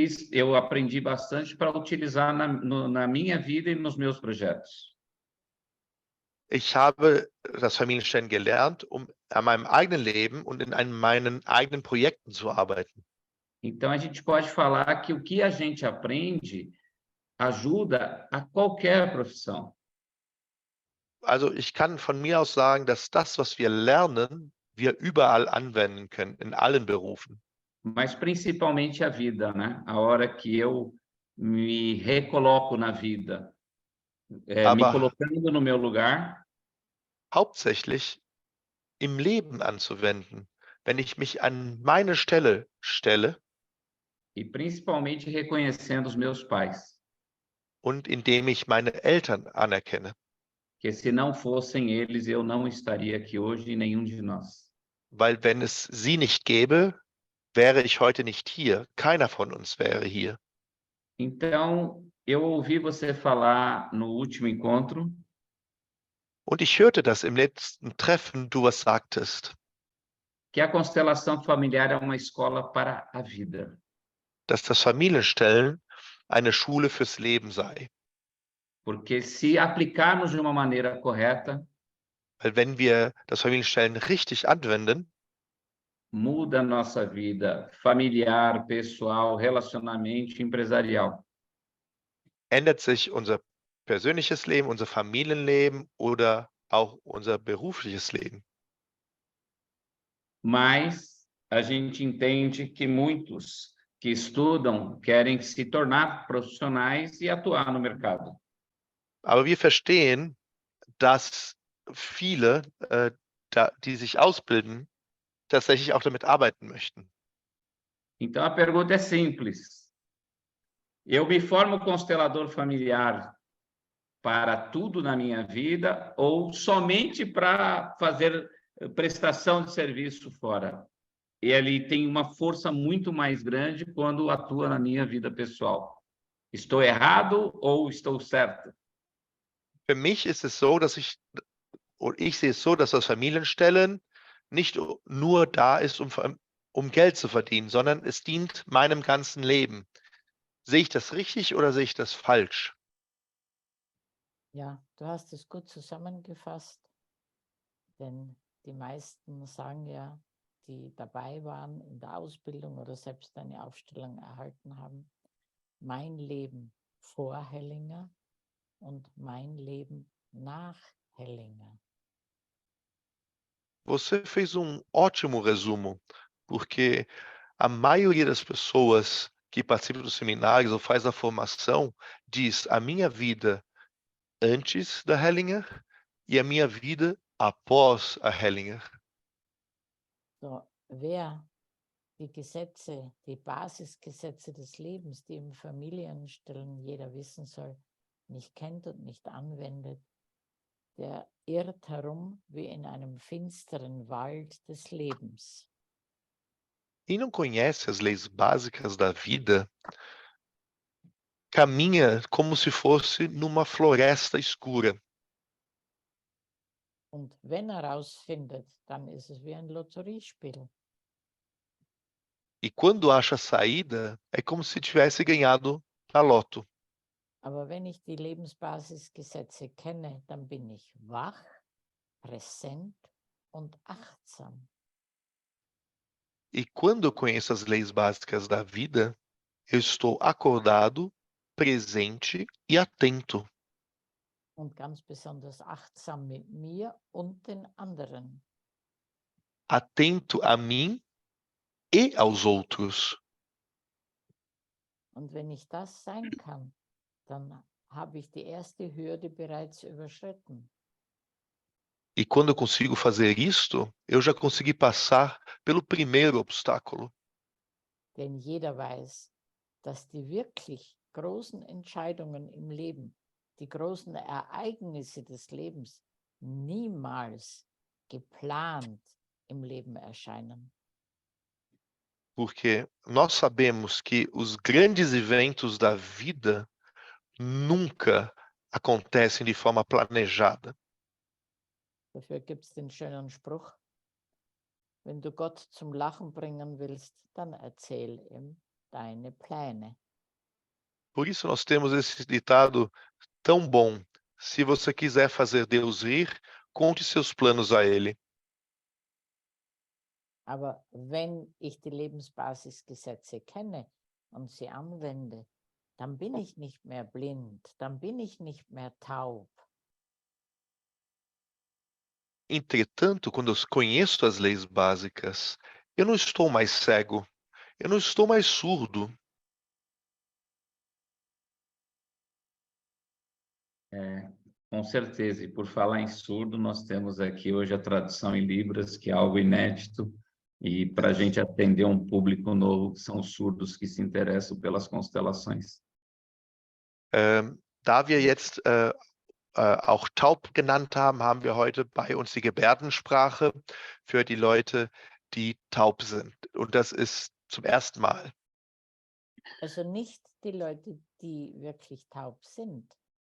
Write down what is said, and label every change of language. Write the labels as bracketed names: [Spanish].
[Portuguese] Eu aprendi bastante para utilizar na minha vida e nos meus projetos. [German] Ich habe das Familienstellen gelernt, um an meinem eigenen Leben und in meinen eigenen Projekten zu arbeiten. [Portuguese] Então, a gente pode falar que o que a gente aprende ajuda a qualquer profissão. [German] Also ich kann von mir aus sagen, dass das, was wir lernen, wir überall anwenden können, in allen Berufen. [Portuguese] Mas principalmente a vida, né? A hora que eu me recoloco na vida, me colocando no meu lugar. [German] Hauptsächlich im Leben anzuwenden, wenn ich mich an meine Stelle stelle. [Portuguese] E principalmente reconhecendo os meus pais. [German] Und indem ich meine Eltern anerkenne. [Portuguese] Que se não fossem eles, eu não estaria aqui hoje, nenhum de nós. [German] weil wenn es sie nicht gäbe, wäre ich heute nicht hier. Keiner von uns wäre hier. [Portuguese] Então, eu ouvi você falar no último encontro [German] Und ich hörte, dass im letzten Treffen du was sagtest, [Portuguese] que a constelação familiar é uma escola para a vida. [German] dass das Familienstellen eine Schule fürs Leben sei. [Portuguese] Porque se aplicarmos de uma maneira correta, [German] Weil wenn wir das Familienstellen richtig anwenden, [Portuguese] muda a nossa vida familiar, pessoal, relacionamento, empresarial. [German] ändert sich unser persönliches Leben, unser Familienleben oder auch unser berufliches Leben. [Portuguese] Mas a gente entende que muitos que estudam querem se tornar profissionais e atuar no mercado. [German] Aber wir verstehen, dass viele, die sich ausbilden, tatsächlich auch damit arbeiten möchten. [Portuguese] Então a pergunta é simples. Eu me formo constelador familiar para tudo na minha vida ou somente para fazer prestação de serviço fora? Ele tem uma força muito mais grande quando atua na minha vida pessoal. Estou errado ou estou certo? [German] Für mich ist es so, dass ich sehe es so, dass das Familienstellen nicht nur da ist, um Geld zu verdienen, sondern es dient meinem ganzen Leben. Sehe ich das richtig oder sehe ich das falsch? Ja, du hast es gut zusammengefasst, denn die meisten sagen ja, die dabei waren in der Ausbildung oder selbst eine Aufstellung erhalten haben, mein Leben vor Hellinger und mein Leben nach Hellinger. [Portuguese] Você fez ótimo resumo, porque a maioria das pessoas que participam dos seminários ou faz a formação diz a minha vida antes da Hellinger e a minha vida após a Hellinger. [German] So, wer die Gesetze, die Basisgesetze des Lebens, die im Familienstellen jeder wissen soll, nicht kennt und nicht anwendet, der irrt herum wie in einem finsteren Wald des Lebens. [Portuguese] Quem não conhece as leis básicas da vida caminha como se fosse numa floresta escura. [German] Und wenn er rausfindet, dann ist es wie ein Lotteriespiel. [Portuguese] E quando acha a saída, é como se tivesse ganhado na loto. [German] Aber wenn ich die Lebensbasisgesetze kenne, dann bin ich wach, präsent und achtsam. [Portuguese] E quando eu conheço as leis básicas da vida, eu estou acordado, presente e atento. [German] Und ganz besonders achtsam mit mir und den anderen. [Portuguese] Atento a mim e aos outros. [German] Und wenn ich das sein kann, dann habe ich die erste Hürde bereits überschritten. [Portuguese] E quando eu consigo fazer isto, eu já consegui passar pelo primeiro obstáculo. [German] Denn jeder weiß, dass die wirklich großen Entscheidungen im Leben, die großen Ereignisse des Lebens niemals geplant im Leben erscheinen. [Portuguese] Porque nós sabemos que os grandes eventos da vida nunca acontecem de forma planejada. [German] Dafür gibt es den schönen Spruch, wenn du Gott zum Lachen bringen willst, dann erzähl ihm deine Pläne. [Portuguese] Por isso nós temos esse ditado tão bom. Se você quiser fazer Deus rir, conte seus planos a Ele. [German] Aber wenn ich die Lebensbasisgesetze kenne und sie anwende, dann bin ich nicht mehr blind, dann bin ich nicht mehr taub. [Portuguese] Entretanto, quando eu conheço as leis básicas, eu não estou mais cego, eu não estou mais surdo. Com certeza. E por falar em surdo, nós temos aqui hoje a tradução em Libras, que é algo inédito, e para a gente atender um público novo, que são os surdos que se interessam pelas constelações. [German] Da wir jetzt auch taub genannt haben wir heute bei uns die Gebärdensprache für die Leute, die taub sind. Und das ist zum ersten Mal. Also nicht die Leute, die wirklich taub sind.